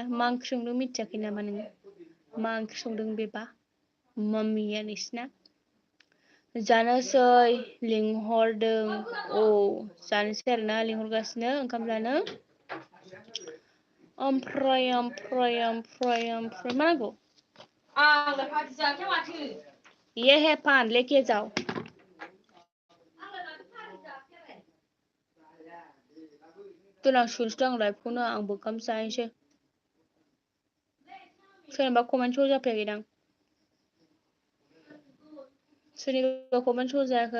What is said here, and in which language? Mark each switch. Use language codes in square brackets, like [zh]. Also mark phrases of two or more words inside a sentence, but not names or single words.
[brx] मा ओंख्रि संदों मिथियाखै नामा नोङो? मा ओंख्रि संदों बेबा माम्मिया नोंसिना? जानोसै लिंहरदों। औ जानोसै आरोना, लिंहरगासिनो ओंखाम जानो। ओमफ्राय मा नांगौ? आंलाय पार्टि जायाखै माथो। [hi] ये है पान, लेके जाओ। [brx] दोननांसिगोनसो आं लाइभखौनो, आंबो ओंखाम जाहैसै। सोरनिबा कमेन्ट श' जाफैयाखैदां? सोरनिबा कमेन्ट श' जायाखै?